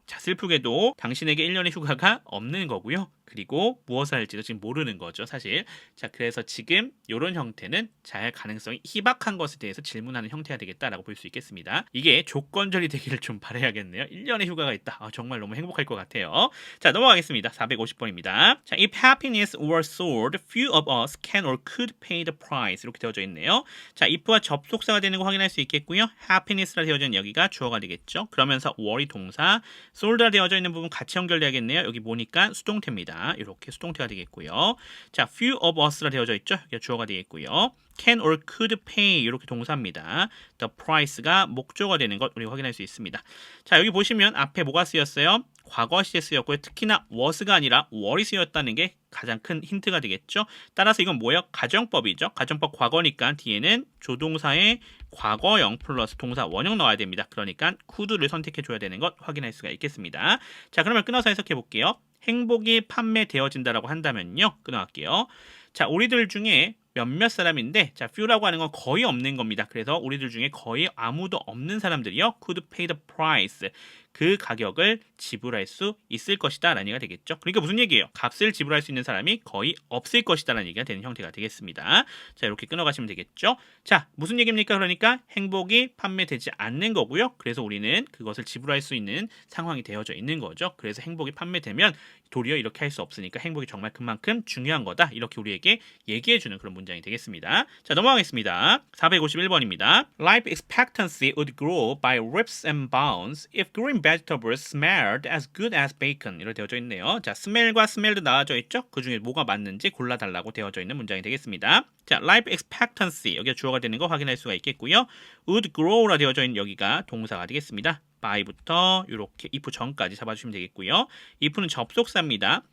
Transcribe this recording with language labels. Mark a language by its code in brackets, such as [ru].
[ko] 자, 슬프게도 당신에게 1년의 휴가가 없는 거고요. 그리고 무엇을 할지도 지금 모르는 거죠, 사실. 자, 그래서 지금 이런 형태는 잘 가능성이 희박한 것에 대해서 질문하는 형태가 되겠다라고 볼 수 있겠습니다. 이게 조건절이 되기를 좀 바라야겠네요. 1년의 휴가가 있다. 정말 너무 행복할 것 같아요. 자, 넘어가겠습니다. 450번입니다. 자, [en] if happiness were sold, few of us can or could pay the price. [ko] 이렇게 되어져 있네요. 자, if와 접속사가 되는 거 확인할 수 있겠고요. happiness라 되어져 있는 여기가 주어가 되겠죠. 그러면서 were이 동사, sold라 되어져 있는 부분 같이 연결돼야겠네요. 여기 보니까 수동태입니다. 이렇게 수동태가 되겠고요. 자, [en] few of us [ko] 라 되어져 있죠. 이게 주어가 되겠고요. [en] can or could pay [ko] 이렇게 동사입니다. [en] the price [ko] 가 목적어가 되는 것 우리 확인할 수 있습니다. 자, 여기 보시면 앞에 뭐가 쓰였어요? 과거 시제 쓰였고요. 특히나 was가 아니라 were이 쓰였다는 게 가장 큰 힌트가 되겠죠. 따라서 이건 뭐예요? 가정법이죠. 가정법 과거니까 뒤에는 조동사의 과거형 플러스 동사 원형 넣어야 됩니다. 그러니까 could를 선택해 줘야 되는 것 확인할 수가 있겠습니다. 자, 그러면 끊어서 해석해 볼게요. 행복이 판매되어진다라고 한다면요. 끊어갈게요. 자, 우리들 중에 몇몇 사람인데, 자, few라고 하는 건 거의 없는 겁니다. 그래서 우리들 중에 거의 아무도 없는 사람들이요. [en] could pay the price. [ko] 그 가격을 지불할 수 있을 것이다 라는 얘기가 되겠죠. 그러니까 무슨 얘기예요? 값을 지불할 수 있는 사람이 거의 없을 것이다 라는 얘기가 되는 형태가 되겠습니다. 자, 이렇게 끊어가시면 되겠죠. 자, 무슨 얘기입니까? 그러니까 행복이 판매되지 않는 거고요. 그래서 우리는 그것을 지불할 수 있는 상황이 되어져 있는 거죠. 그래서 행복이 판매되면 도리어 이렇게 할 수 없으니까 행복이 정말 그만큼 중요한 거다. 이렇게 우리에게 얘기해주는 그런 문장이 되겠습니다. 자, 넘어가겠습니다. 451번입니다. [en] Life expectancy would grow by leaps and bounds if green vegetables smelled as good as bacon. [ko] 이렇게 되어져 있네요. 자, smell과 smelled 나와져 있죠? 그 중에 뭐가 맞는지 골라달라고 되어져 있는 문장이 되겠습니다. 자, [en] life expectancy [ko] 여기가 주어가 되는 거 확인할 수가 있겠고요. [en] would grow [ko] 라 되어져 있는 여기가 동사가 되겠습니다. by부터 이렇게 if 전까지 잡아주시면 되겠고요. if는 접속사입니다.